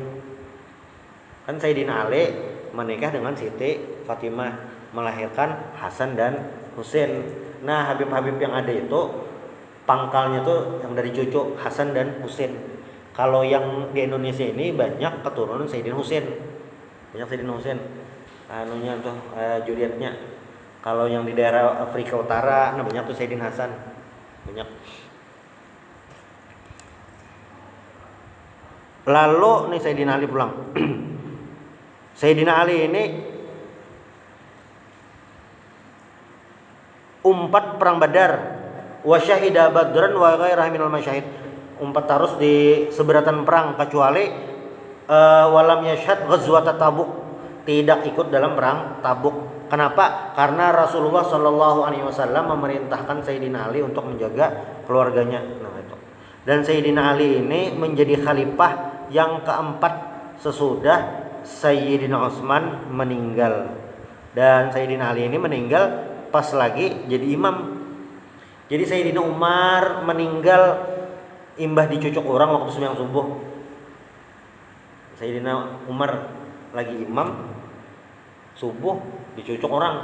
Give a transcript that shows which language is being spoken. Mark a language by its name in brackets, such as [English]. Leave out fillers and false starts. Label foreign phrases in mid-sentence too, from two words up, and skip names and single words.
[Indonesian] Kan Sayyidina Ali menikah dengan Siti Fatimah, melahirkan Hasan dan Husain. Nah, Habib-habib yang ada itu pangkalnya tuh yang dari cucu Hasan dan Husain. Kalau yang di Indonesia ini banyak keturunan Sayyidina Husain. Banyak Sayyidina Husain. Anunya tuh Julietnya. Kalau yang di daerah Afrika Utara nah banyak tuh Sayyidina Hasan. Banyak. Lalu nih Sayyidina Ali pulang. Sayyidina Ali ini umpat perang Badar, [Arabic] وشهد بدرا وغيره من المشاهد. [Indonesian] Umpat harus di seberatan perang kecuali [Arabic] ولم يشهد غزوة تبوك, [Indonesian] tidak ikut dalam perang Tabuk. Kenapa? Karena Rasulullah [Arabic] صلى الله عليه وسلم [Indonesian] memerintahkan Sayyidina Ali untuk menjaga keluarganya. Nah, itu. Dan Sayyidina Ali ini menjadi khalifah yang keempat sesudah Sayyidina Utsman meninggal. Dan Sayyidina Ali ini meninggal pas lagi jadi imam. Jadi Sayyidina Umar meninggal imbah dicucuk orang waktu sembahyang subuh. Sayyidina Umar lagi imam subuh dicucuk orang.